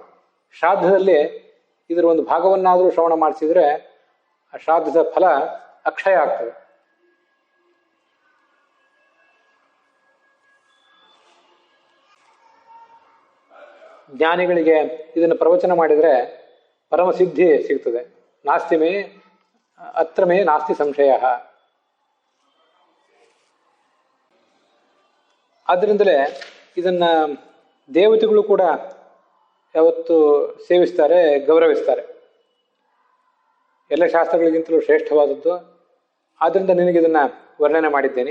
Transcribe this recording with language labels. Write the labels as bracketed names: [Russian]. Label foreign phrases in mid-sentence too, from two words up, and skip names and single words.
[Kannada] ಶ್ರಾದ್ದದಲ್ಲಿ ಇದರ ಒಂದು ಭಾಗವನ್ನಾದರೂ ಶ್ರವಣ ಮಾಡಿಸಿದ್ರೆ ಆ ಶ್ರಾದ್ದದ ಫಲ ಅಕ್ಷಯ ಆಗ್ತದೆ. ಜ್ಞಾನಿಗಳಿಗೆ ಇದನ್ನು ಪ್ರವಚನ ಮಾಡಿದರೆ ಪರಮಸಿದ್ಧಿ ಸಿಗ್ತದೆ. [Sanskrit] ನಾಸ್ತಿ ಮೇ ಅತ್ರ ಮೇ ನಾಸ್ತಿ ಸಂಶಯ. [Kannada] ಆದ್ದರಿಂದಲೇ ಇದನ್ನ ದೇವತೆಗಳು ಕೂಡ ಯಾವತ್ತು ಸೇವಿಸ್ತಾರೆ, ಗೌರವಿಸ್ತಾರೆ. ಎಲ್ಲ ಶಾಸ್ತ್ರಗಳಿಗಿಂತಲೂ ಶ್ರೇಷ್ಠವಾದದ್ದು. ಆದ್ದರಿಂದ ನಿನಗಿದನ್ನು ವರ್ಣನೆ ಮಾಡಿದ್ದೇನೆ.